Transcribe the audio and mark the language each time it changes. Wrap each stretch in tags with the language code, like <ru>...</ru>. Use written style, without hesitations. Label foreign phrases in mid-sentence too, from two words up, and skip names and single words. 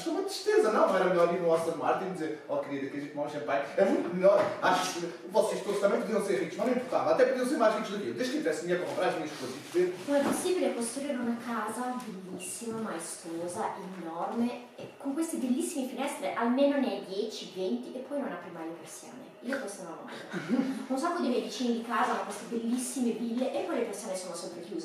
<pt>Isto é uma tristeza, não era melhor ir no Aston Martin e dizer, oh querida, queres tomar um champanhe? É muito melhor. Acho que vocês todos também podiam ser ricos, mas não importava, até podiam ser mais ricos do que eu, desde que tivesse dinheiro para comprar as minhas coisas e ver.</pt> <it>Non è possibile costruire una casa bellissima, maestosa, enorme, e con queste bellissime finestre, almeno ne hai 10, 20 e poi non apri mai le persiane. Io questo non ho mai. Un sacco di miei vicini di casa hanno queste bellissime ville e poi le persiane sono sempre chiuse.</it>